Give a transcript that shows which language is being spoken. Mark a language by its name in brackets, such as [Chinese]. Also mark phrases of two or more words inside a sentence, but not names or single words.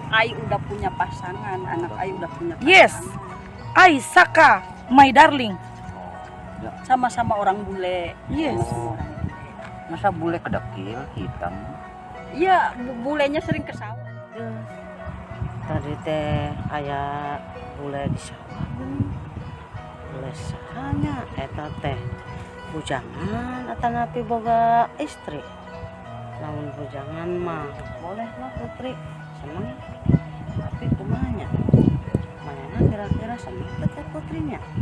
[English] No. [Indonesian] Ai udah punya pasangan, anak Ai udah punya pasangan. [English] Yes. I Saka, my darling. [Indonesian] Sama-sama orang bule. [English] Yes. Oh. [Indonesian] Masa bule kedekil hitam? Iya, bulenya sering ke sawah. [Sundanese] Tadi teh aya bule di sawah bule sahanya eta teh bujangan atanapi boga istri. Lamun bujangan mah boleh lah putri seneng, tapi kumanya mana kira-kira seneng teh putrinya